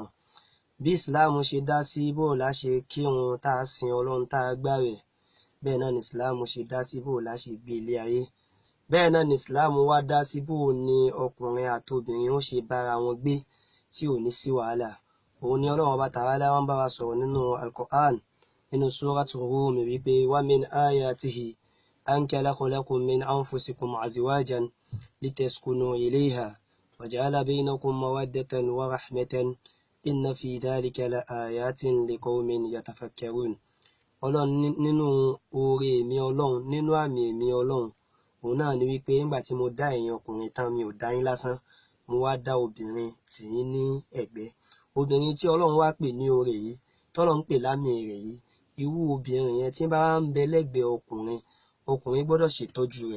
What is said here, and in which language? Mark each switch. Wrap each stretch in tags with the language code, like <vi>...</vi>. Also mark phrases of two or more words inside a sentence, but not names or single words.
<yo>Bí Islam ṣe dá sí bó la ṣe kírun tá sin Ọlọ́run tá gbààwẹ̀, bẹ́ẹ̀ náà ni Islam ṣe dá sí bó la ṣe gbé ilé ayé. Bẹ́ẹ̀ náà ni Islam wá dá sí bó ni ọkùnrin àti obìnrin ó ṣe bára wọn gbé tí ò ní sí wàhálà. Òun ni Ọlọ́run Ọba Ta'ala wá ń bá wa sọ̀rọ̀ nínú Al-Qur'an nínú Suratul Rum wípé</yo> <ar>ومن آياته أن خلق لكم من أنفسكم أزواجا لتسكنوا إليها وجعل بينكم مودة ورحمة إن في ذلك لآيات لقوم يتفكرون.</ar> <yo>Ọlọ́run nínú oore mi Ọlọ́run, nínú àmì mi Ọlọ́run, òun náà ni wípé nígbà tí mo dá ẹ̀yin ọkùnrin tán, mi ò dá yín lásán, mo wá dá obìnrin tì í ní ẹ̀gbẹ́. Obìnrin tí Ọlọ́run wá pè ní oore yìí, tọ́lọ́run pè lámì rẹ̀ yìí, irú obìnrin yẹn tí bá ń bẹ lẹ́gbẹ̀ẹ́ ọkùnrin gbọ́dọ̀ ṣètọ́jú rẹ̀.</yo>